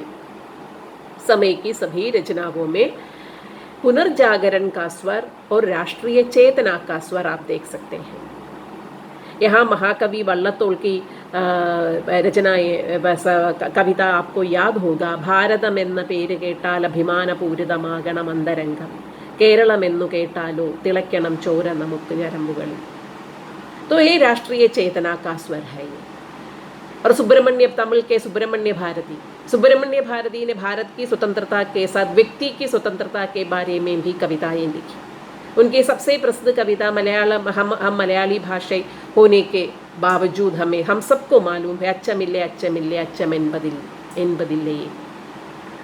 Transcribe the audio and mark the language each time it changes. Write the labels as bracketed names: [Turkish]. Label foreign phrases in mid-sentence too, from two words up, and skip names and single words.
[Hindi] समय की सभी रचनाओं में पुनर्जागरण का स्वर और राष्ट्रीय चेतना का स्वर आप देख सकते हैं। यहाँ महाकवि वल्लतोल की रचनाएं, कविता आपको याद होगा, [Malayalam] ഭാരതമെന്ന പേര് കേട്ടാൽ അഭിമാനപൂരിതമാകണം അന്തരംഗം, കേരളമെന്നു കേട്ടാലോ തിളയ്ക്കണം ചോര നമുക്ക് ഞരമ്പുകളിൽ। [Hindi] तो ये राष्ट्रीय चेतना का स्वर है ये। और तमिल के सुब्रमण्य भारती ने भारत की स्वतंत्रता के साथ व्यक्ति की स्वतंत्रता के बारे में भी कविताएं लिखी। उनकी सबसे प्रसिद्ध कविता हम मलयाली भाषा होने के बावजूद हम सबको मालूम है, [Tamil] அச்சமில்லை அச்சம் என்பதில்லை।